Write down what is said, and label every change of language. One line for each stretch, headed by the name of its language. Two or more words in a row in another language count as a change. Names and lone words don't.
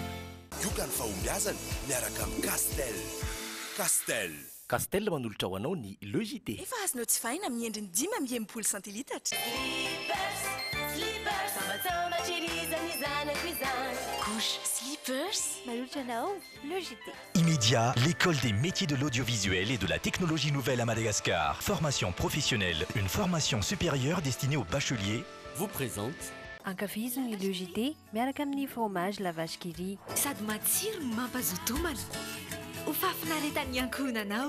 Malagasy: Yoka ny fahombiazana miaraka amin'ny Castel. Castel manolotra ho anao ny Logité. Efa azonao tsy fahina miendriny 10 centilitatra. Slippers, couche, slippers, manolotra anao Logité.
French: Immédiat, l'école des métiers de l'audiovisuel et de la technologie nouvelle à Madagascar. Formation professionnelle, une formation supérieure destinée aux bacheliers. Vous présente
Malagasy: Ankafiziny Logité miaraka amin'ny fromage la vache qui rit. Sady matsiro mampazoto homana. Ho fafinaretan'ny ankohonanao.